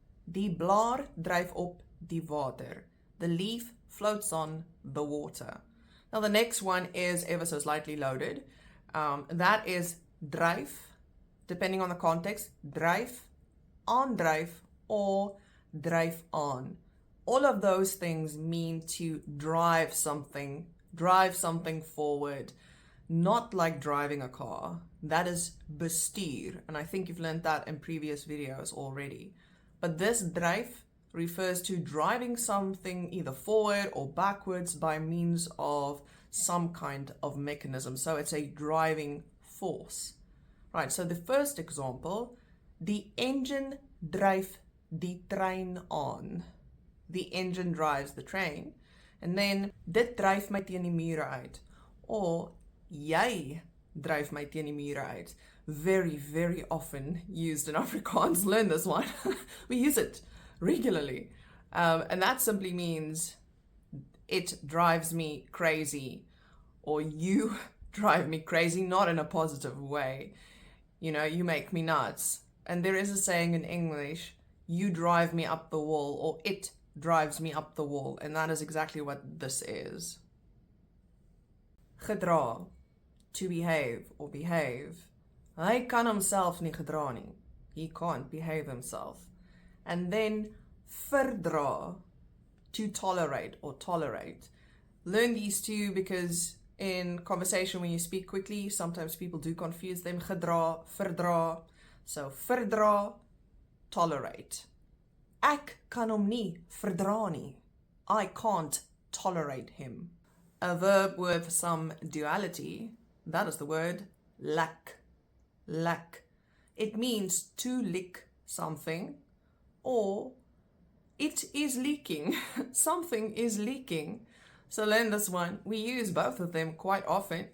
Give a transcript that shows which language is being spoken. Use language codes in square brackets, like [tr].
[af] Die blaar dryf op die water. [en] The leaf floats on the water. Now the next one is ever so slightly loaded. That is dryf, depending on the context, dryf, aandryf, or dryf aan. All of those things mean to drive something forward, not like driving a car. That is bestuur, and I think you've learned that in previous videos already. But this dryf refers to driving something either forward or backwards by means of some kind of mechanism. So it's a driving force. Right, so the first example, [af] die engine dryf die trein aan. [en] The engine drives the train. And then, [af] dit dryf my teen die mure uit. Or, jy dryf my teen die mure uit. [en] Very, very often used in Afrikaans. Learn this one. We use it regularly. And that simply means it drives me crazy, or you drive me crazy, not in a positive way. You know, you make me nuts. And there is a saying in English, you drive me up the wall, or it drives me up the wall. And that is exactly what this is. Gedra, to behave or behave. [af] Hy kan homself nie gedra nie. [en] He can't behave himself. And then verdra, to tolerate or tolerate. Learn these 2 because in conversation when you speak quickly, sometimes people do confuse them. Gedra, verdra. So verdra, tolerate. [af] Ek kan hom nie verdra nie. [en] I can't tolerate him. A verb with some duality, that is the word lek. Lek. It means to lick something, or it is leaking. Something is leaking. So learn this one. We use both of them quite often.